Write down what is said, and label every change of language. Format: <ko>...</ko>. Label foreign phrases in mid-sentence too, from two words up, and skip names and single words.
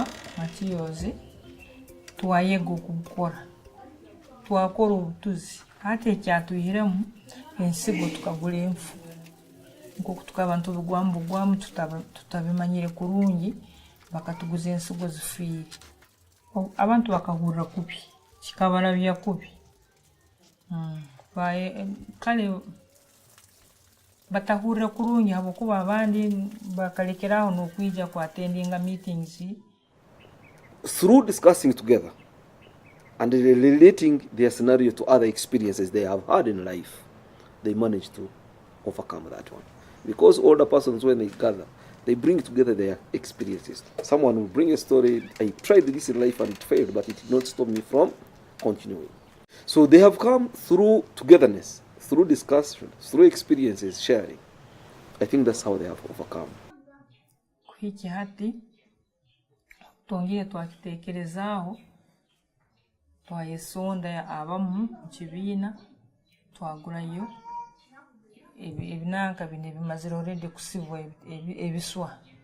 <nyn>materials twayega okubukora twakora obutuzi ate ekyatuyiremu ensigo tukagula enfu nk'oku tukabantu bugwamu tutabimanyire kurungi bakatuguza ensigo zifiire abantu bakahurira kubi kikabalabya kubi kale batahurira kurungi habokuba abandi bakalekeraho n'okwija ku</nyn> <en>attendinga meetings. Through discussing together and relating their scenario to other experiences they have had in life, they manage to overcome that one. Because older persons, when they gather, they bring together their experiences. Someone will bring a story, I tried this in life and it failed, but it did not stop me from continuing. So they have come through togetherness, through discussion, through experiences, sharing. I think that's how they have overcome.</en> <nyn>Kuhiki hati tongire twakitekerezaaho twayesonda abamu kibiina twagurayo ebinanka bine bimazire already kusibwa ebiswa</nyn>